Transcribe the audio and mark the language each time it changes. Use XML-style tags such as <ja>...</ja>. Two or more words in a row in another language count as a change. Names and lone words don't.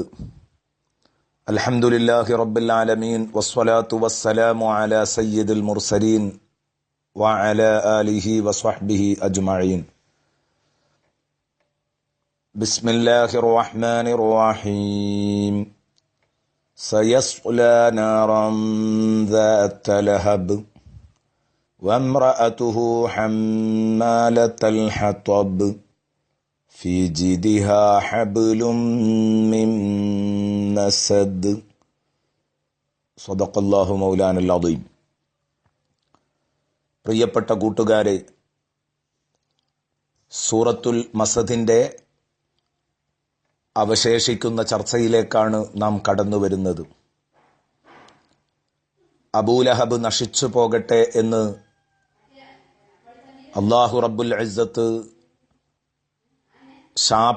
<ar>الحمد لله رب العالمين والصلاة والسلام على سيد المرسلين وعلى آله وصحبه أجمعين. بسم الله الرحمن الرحيم. سيصلى نارا ذات لهب وامرأته حمالة الحطب في جيدها حبل من مسد. صدق الله مولانا العظيم.</ar> <ml>പ്രിയപ്പെട്ട കൂട്ടുകാരെ, സൂറത്തുൽ മസദിന്റെ അവശേഷിക്കുന്ന ചർച്ചയിലേക്കാണ് നാം കടന്നു വരുന്നത്. അബൂലഹബ് നശിച്ചു പോകട്ടെ എന്ന്</ml> <ar>الله رب العزة</ar> <ml>ശാപ</ml>